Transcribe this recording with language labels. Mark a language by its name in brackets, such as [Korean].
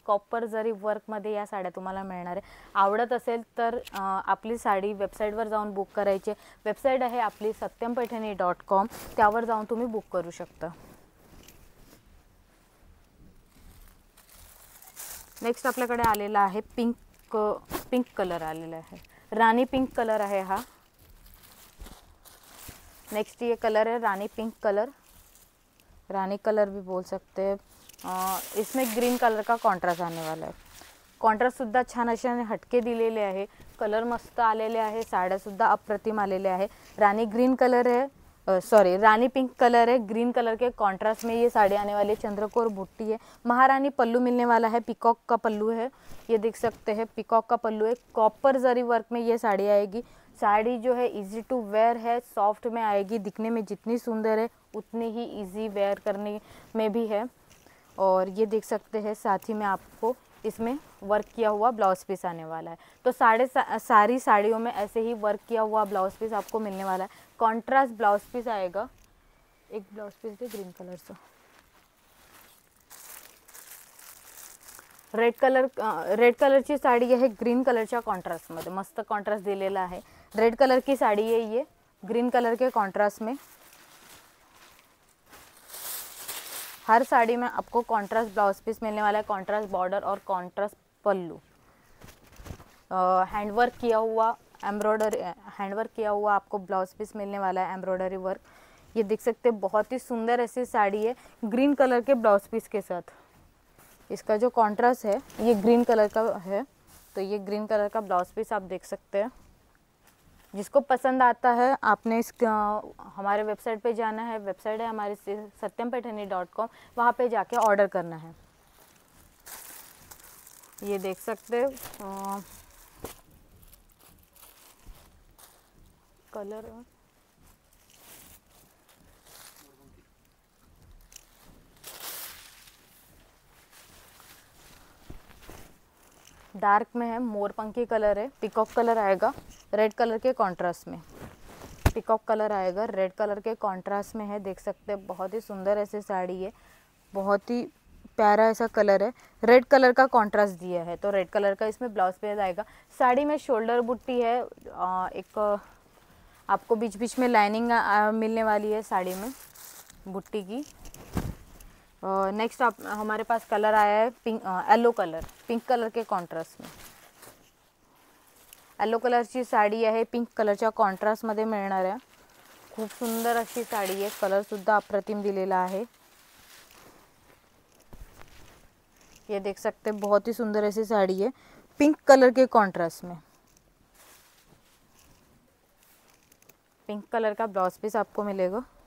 [Marathi] Copper जरी वर्कमध्ये या साड्या तुम्हाला मिळणार आहे. आवडत असेल तर आपली साडी वेबसाईटवर जाऊन बुक करायची. वेबसाईट आहे आपली satyampaithani.com. त्यावर जाऊन तुम्ही बुक करू शकता. नेक्स्ट आपल्याकडे आलेला आहे पिंक कलर आलेला आहे. [Hindi] रानी पिंक कलर है हा. नेक्स्ट ये कलर है रानी पिंक कलर. रानी कलर भी बोल सकते हैं. इसमें ग्रीन कलर का कॉन्ट्रास्ट आने वाला है. [Marathi] कॉन्ट्रास्ट सुद्धा छान असे हटके दिलेले आहे. कलर मस्त आलेले आहे. साड्या सुद्धा अप्रतिम आलेले आहे. [Hindi] रानी ग्रीन कलर है, रानी पिंक कलर है. ग्रीन कलर के कॉन्ट्रास्ट में ये साड़ी आने वाली है. चंद्रकोर बुट्टी है. महारानी पल्लू मिलने वाला है. पिकॉक का पल्लू है, ये देख सकते हैं. पिकॉक का पल्लू है. कॉपर जरी वर्क में ये साड़ी आएगी. साड़ी जो है इजी टू वेयर है, सॉफ्ट में आएगी. दिखने में जितनी सुंदर है उतनी ही इजी वेयर करने में भी है. और ये देख सकते हैं साथ ही में आपको इसमें वर्क किया हुआ ब्लाउज पीस आने वाला है। तो सारी साड़ियों में ऐसे ही वर्क किया हुआ ब्लाउज पीस आपको मिलने वाला है। कॉन्ट्रास्ट ब्लाउज पीस आएगा। [Marathi] एक ब्लाउज पीस दे ग्रीन कलरचं, रेड कलरची साड़ी आहे ग्रीन कलरच्या कॉन्ट्रास्टमध्ये, मस्त कॉन्ट्रास्ट दिलेला आहे। [Hindi] रेड कलर की साड़ी है ये, ग्रीन कलर के कॉन्ट्रास्ट में। हर साड़ी में आपको कॉन्ट्रास्ट ब्लाउज पीस मिलने वाला है, कॉन्ट्रास्ट बॉर्डर और कॉन्ट्रास्ट पल्लू। हैंडवर्क किया हुआ हैंडवर्क किया हुआ आपको ब्लाउज पीस मिलने वाला है, एम्ब्रॉयडरी वर्क। ये देख सकते हैं बहुत ही सुंदर ऐसी साड़ी है ग्रीन कलर के ब्लाउज पीस के साथ। इसका जो कॉन्ट्रास्ट है ये ग्रीन कलर का है, तो ये ग्रीन कलर का ब्लाउज पीस आप देख सकते हैं। जिसको पसंद आता है आपने हमारे वेबसाइट पे जाना है, वेबसाइट है हमारी satyampaithani.com, वहाँ पे जाके ऑर्डर करना है। ये देख सकते हैं कलर डार्क में है, मोरपंखी कलर है, पिकॉक कलर आएगा रेड कलर के कॉन्ट्रास्ट में। पिकॉक कलर आएगा रेड कलर के कॉन्ट्रास्ट में है, देख सकते हैं बहुत ही सुंदर ऐसी साड़ी है, बहुत ही प्यारा ऐसा कलर है। रेड कलर का कॉन्ट्रास्ट दिया है, तो रेड कलर का इसमें ब्लाउज पीस आएगा। साड़ी में शोल्डर बुट्टी है, एक आपको बीच बीच में लाइनिंग मिलने वाली है साड़ी में बुट्टी की। नेक्स्ट आप हमारे पास कलर आया है येलो कलर, पिंक कलर के कॉन्ट्रास्ट में। [Marathi] येलो कलरची साडी आहे, पिंक कलरच्या कॉन्ट्रास्टमध्ये मिळणार आहे। खूप सुंदर अशी साडी आहे, कलरसुद्धा अप्रतिम दिलेला आहे। [Hindi] ये देख सकते हैं बहुत ही सुंदर ऐसी साड़ी है पिंक कलर के कॉन्ट्रास्ट में। पिंक कलर का ब्लाउज पीस आपको मिलेगा।